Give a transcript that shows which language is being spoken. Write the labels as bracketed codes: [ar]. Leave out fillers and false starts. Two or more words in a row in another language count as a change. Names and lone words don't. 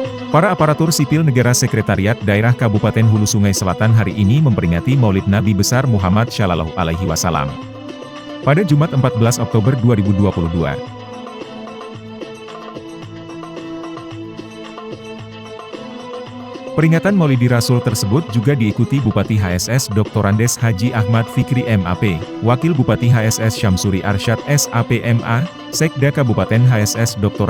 [id] Para aparatur sipil negara Sekretariat Daerah Kabupaten Hulu Sungai Selatan hari ini memperingati Maulid Nabi Besar Muhammad [ar] صلى الله عليه وسلم [id] pada Jumat 14 Oktober 2022. Peringatan Maulidi Rasul tersebut juga diikuti Bupati HSS Dr. Andes Haji Ahmad Fikri MAP, Wakil Bupati HSS Syamsuri Arsyad SAP MA, Sekda Kabupaten HSS Dr.